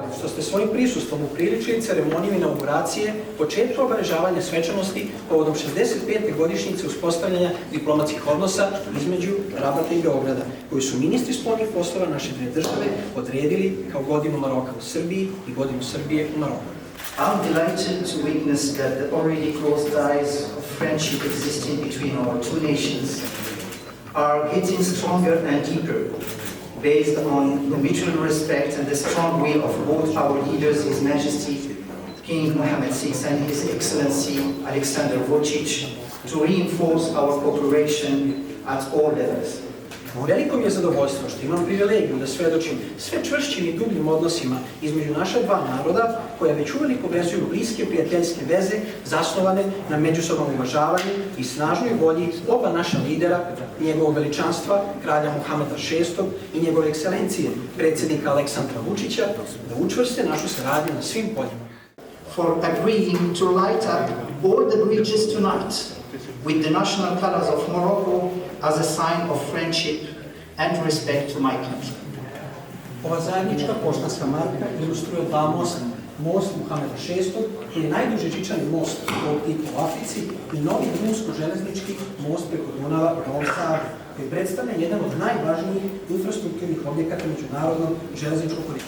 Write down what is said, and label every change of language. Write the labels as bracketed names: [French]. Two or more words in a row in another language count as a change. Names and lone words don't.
[Serbian] ste svojim prisustvom upriličili ceremoniju inauguracije početka obeležavanja svečanosti povodom 65. godišnjice uspostavljanja diplomatskih odnosa između Rabata i Beograda, koju su ministri spoljnih poslova naše dve države odredili kao godinu Maroka u Srbiji i godinu Srbije u Maroku. [English] I'm delighted to witness that the already close ties of friendship existing between our two nations are getting stronger and deeper, based on the mutual respect and the strong will of both our leaders, His Majesty King Mohammed VI and His Excellency Alexander Vučić, to reinforce our cooperation at all levels. [Serbian] Veliko mi je zadovoljstvo što imam privilegiju da svedočim sve čvršćim i dubljim odnosima između naša dva naroda, koja već uveliko vezuju bliske prijateljske veze zasnovane na međusobnom uvažavanju i snažnoj volji oba naša lidera, njegovog veličanstva, kralja Mohameda VI i njegove ekscelencije, predsjednika Aleksandra Vučića, da učvrste našu saradnju na svim poljima. [English] For agreeing to light up all the bridges tonight with the national colors of Morocco as a sign of friendship and respect to my country. [Serbian] Ova zajednička poštanska marka ilustruje dva mosta. Most Mohameda VI, koji je najduži žičani most ovog tipa u Africi, i novi drumsko-železnički most preko Dunava u Novom Sadu, koji predstavlja jedan od najvažnijih infrastrukturnih objekata međunarodnog železničkog koridora.